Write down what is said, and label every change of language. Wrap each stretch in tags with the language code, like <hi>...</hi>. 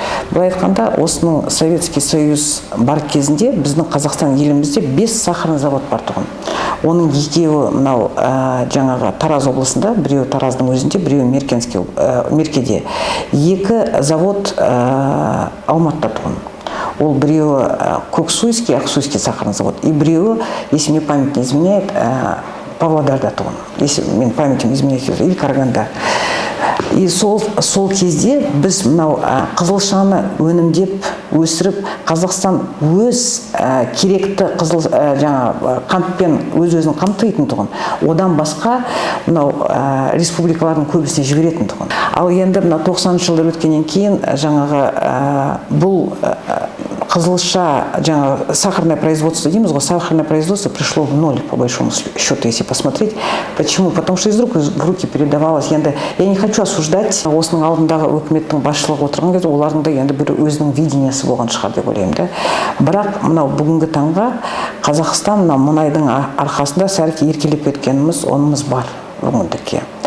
<kk>Былай айтқанда, осының Советский Союз бар кезінде біздің Қазақстан елімізде 5 сахарный завод бар тұғын. Оның екеуі мынау жаңағы Тараз облысында, біреуі Тараздың өзінде, біреуі Меркеде. 2 завод Алматыда тұғын. Ол біреуі Көксуйский, Ақсуйский сахарный завод. И біреуі,</kk> <ru>если мне память не изменяет,</ru> <kk>Павлодарда тұғын.</kk> <ru>Если мен памятім изменяет, или Караганда.</ru> <kk>И сол кезде біз мынау қызылшаны өнімдеп, өсіріп, Қазақстан өз керекті қантпен өз-өзін қамтитын тұғын. Одан басқа мынау республикалардың көбісіне жіберетін тұғын. Ал енді 90 жылдар өткеннен кейін жаңағы бұл қызылша жаңа</kk> <ru>сахарное производство</ru> <kk>дейміз ғой,</kk> <ru>сахарное производство пришло в ноль по большому счету, если посмотреть. Почему? Потому что из рук в руки передавалось.</ru> <kk>Енді</kk> <ru>я не хочу осуждать</ru> <kk>осының алдындағы өкіметтің басшылығы отырған кезде олардың да енді бір өзінің видениесі болған шығар деп ойлаймын да. Бірақ мынау бүгінгі таңға Қазақстан мына мұнайдың арқасында сәл еркелеп кеткеніміз онымыз бар бүгіндікке.</kk>